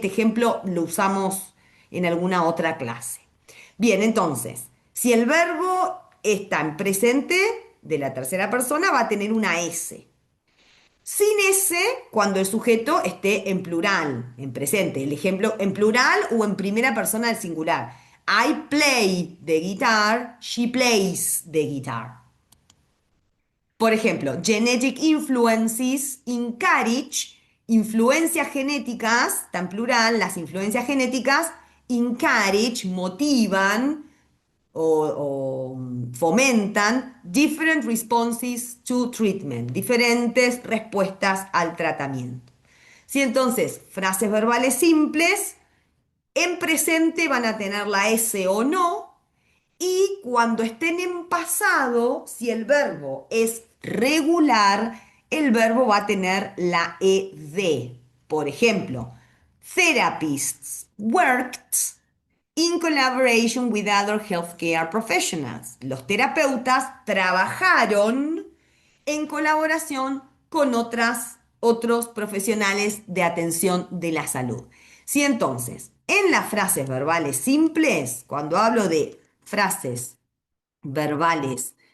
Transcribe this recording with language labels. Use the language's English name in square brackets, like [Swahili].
[Spanish] Este ejemplo lo usamos en alguna otra clase. Bien, entonces, si el verbo está en presente de la tercera persona, va a tener una S. Sin S, cuando el sujeto esté en plural, en presente. El ejemplo en plural o en primera persona del singular. [English] I play the guitar, she plays the guitar. [Spanish] Por ejemplo, [English] genetic influences encourage, [Spanish] influencias genéticas, está en plural, las influencias genéticas [English] encourage, [Spanish] motivan o fomentan [English] different responses to treatment, [Spanish] diferentes respuestas al tratamiento. Si entonces, frases verbales simples, en presente van a tener la S o no, y cuando estén en pasado, si el verbo es regular, el verbo va a tener la ED. Por ejemplo, [English] therapists worked in collaboration with other healthcare professionals. [Spanish] Los terapeutas trabajaron en colaboración con otros profesionales de atención de la salud. Si entonces, en las frases verbales simples, cuando hablo de frases verbales